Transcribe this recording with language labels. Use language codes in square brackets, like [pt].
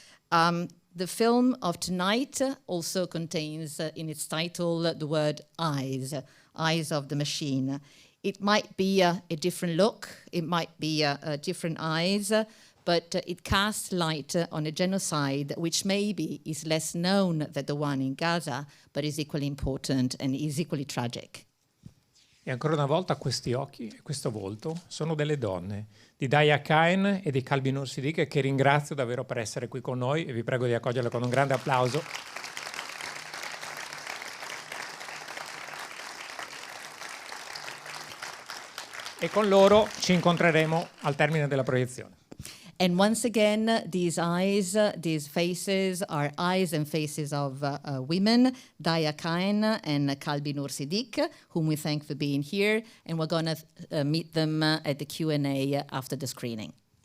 [en] The film of tonight also contains in its title the word eyes, eyes of the machine. It might be a different look, it might be different eyes, but it casts light on a genocide which maybe is less known than the one in Gaza, but is equally important and is equally tragic. [it] E ancora una volta questi occhi e questo volto sono delle donne, di Daya Khan e di Kalbi Noor Siddique, che ringrazio davvero per essere qui con noi e vi prego di accoglierle con un grande applauso. E con loro ci incontreremo al termine della proiezione. [en] And once again, these eyes, these faces are eyes and faces of women, Daya Khan and Kalbi Noor Siddique, whom we thank for being here, and we're going to meet them at the Q&A after the screening.